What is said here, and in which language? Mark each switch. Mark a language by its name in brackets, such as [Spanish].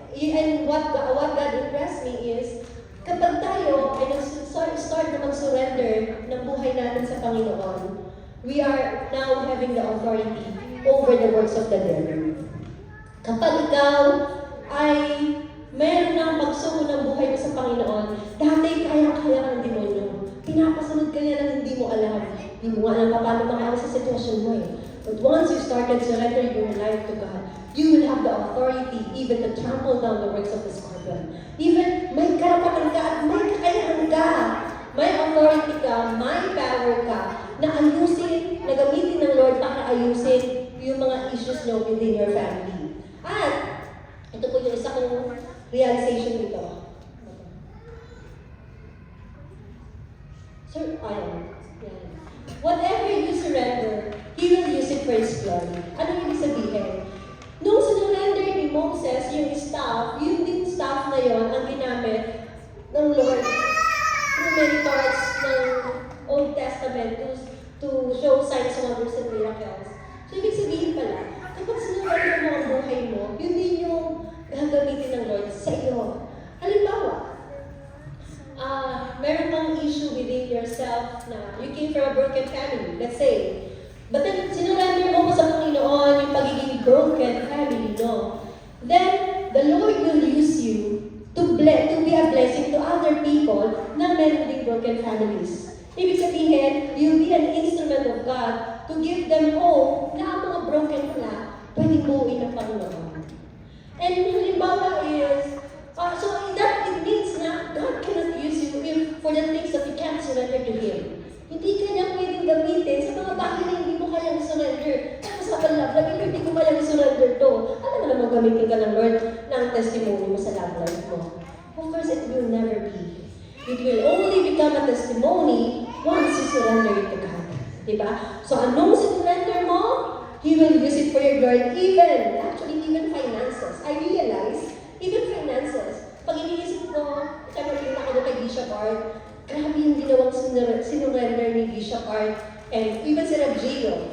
[English] And what God impressed me is, [Filipino] kapag tayo ay start na mag-surrender ng buhay natin sa Panginoon, [English] we are now having the authority over the works of the devil. [Filipino] Kapag ikaw ay meron ng pagsuko ng buhay mo sa Panginoon, dati kaya-kaya ng demonyo. Pinapasunod ka niya ng hindi mo alam. Hindi mo alam paano makaawa sa sitwasyon mo eh. [English] But once you started surrendering your life to God, you will have the authority even to trample down the works of the scorpion. [Filipino] Even may karapatan ka at may kakayahan ka. May authority ka, may power ka na ayusin, na gamitin ng Lord para ayusin yung mga issues nyo within your family. At ito po yung isa kong realization dito. Sir, ayan. [English] Whatever you surrender, He will use it for His glory. [Filipino] Ano yung ibig sabihin? Nung sinurrender ni Moses yung staff, yun din staff na yon ang ginamit ng Lord [English] through many parts ng Old Testament to show signs, wonders, and miracles. [Filipino] So, ibig sabihin pala, kapag sinurrender mo ang buhay mo, yun din yung gagamitin ng Lord sa iyo. Halimbawa, meron kang issue [English] within yourself na you came from a broken family, let's say. [Filipino] But then, sinurrender mo sa Panginoon yung pagiging broken family, no? [English] Then, the Lord will use you to be a blessing to other people [Filipino] na meron ding broken families. Ibig sabihin, [English] you'll be an instrument of God to give them hope [Filipino] na ang mga broken pala, pwedeng buuin ng Panginoon. [English] And halimbawa is, so that it means na God cannot use you for the things that you can't surrender to Him. [Filipino] Hindi ka niya pwedeng gamitin sa mga bagay na hindi mo kayang surrender. Tapos sa love life, hindi ko kayang surrender to. Alam mo naman gamitin ka ng Lord ng testimony mo sa love life mo. [English] Of course, it will never be. It will only become a testimony once you surrender it to God. Diba? So anong sinurrender mo, He will use it for your glory. Even finances. I realize, even finances, [Filipino] pag iniisip ko, siyempre kita ko doon kay Bishop Art, grabe yung ginawang sinurrender ni Bishop Art, and even si Rabgio.